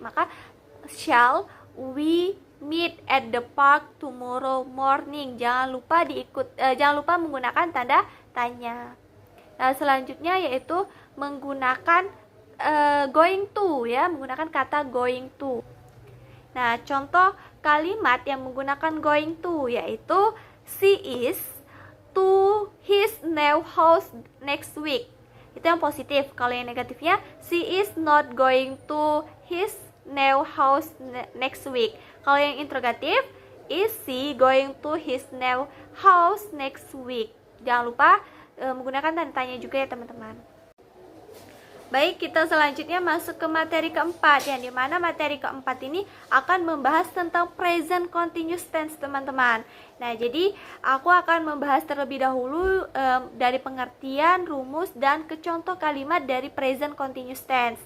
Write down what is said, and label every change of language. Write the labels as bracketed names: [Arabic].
[English] Maka shall we meet at the park tomorrow morning. [Indonesian] Jangan lupa menggunakan tanda tanya. Nah, selanjutnya yaitu menggunakan going to ya, menggunakan kata going to. Nah, contoh kalimat yang menggunakan going to yaitu [English] she is to his new house next week. [Indonesian] Itu yang positif. Kalau yang negatifnya [English] she is not going to his new house next week. [Indonesian] Kalau yang interrogatif, [English] is she going to his new house next week. [Indonesian] Jangan lupa menggunakan tanda tanya juga ya teman-teman. Baik, kita selanjutnya masuk ke materi keempat, yang dimana materi keempat ini akan membahas tentang present continuous tense teman-teman. Nah, jadi aku akan membahas terlebih dahulu dari pengertian, rumus, dan ke contoh kalimat dari present continuous tense.